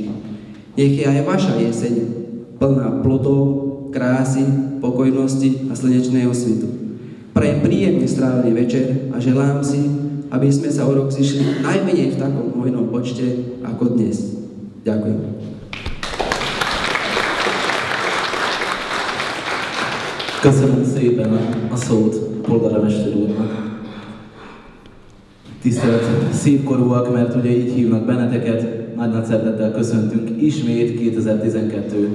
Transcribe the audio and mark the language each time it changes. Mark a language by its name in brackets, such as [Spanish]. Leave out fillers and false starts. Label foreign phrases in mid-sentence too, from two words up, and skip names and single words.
[Slovak] Nech je aj vaša jeseň plná plodov, krásy, pokojnosti a slnečného svitu. Prajem príjemne strávený večer a želám si, aby sme sa o rok zišli najmenej v takom hojnom počte ako dnes. Ďakujem. [Hungarian] Köszönöm szépen a szót polgármester úrnak. Tisztelt szépkorúak, mert ugye így hívnak benneteket, nagy szeretettel köszöntünk ismét 2012.